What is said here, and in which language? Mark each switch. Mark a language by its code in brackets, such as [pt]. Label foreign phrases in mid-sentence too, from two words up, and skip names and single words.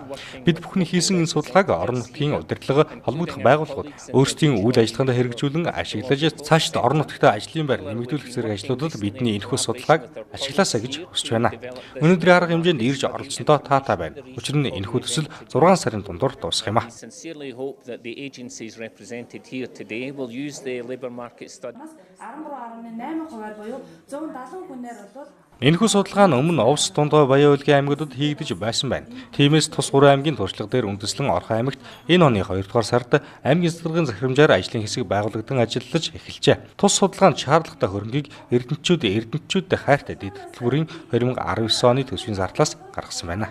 [mn] Бид бүхний хийсэн энэ судалгааг орон нутгийн удирдлага холбогдох байгууллагууд өөрсдийн үйл ажиллагаанд хэрэгжүүлэн ашиглаж цаашид орон нутгад ажлын байр нэмэгдүүлэх зэрэг ажлуудад бидний энэхүү судалгааг ашиглаасаа гэж хүсэж байна. Өнөөдрийн арга хэмжээнд ирж оролцсондоо таатай байна. Учир нь энэхүү төсөл 6 сарын дундуур дуусах юм а. [en] Today will use the labour market study. [mn] Энэхүү судалгаа нь өмнө Овс Дундгой Баян Улгийн аймагуудад хийгдэж байсан байна. Тиймээс тус 3 аймгийн туршлага дээр үндэслэн Орхон аймагт энэ оны 2 дугаар сард аймгийн захирамжийн захирамжаар ажлын хэсэг байгуулагдсан ажиллаж эхэлжээ. Тус судалгаанд шаардлагатай хөрөнгийг эрдэмтчүүдэд хайртай дэд хөтөлбөрийн 2019 оны төсвийн зардлаас гаргасан байна.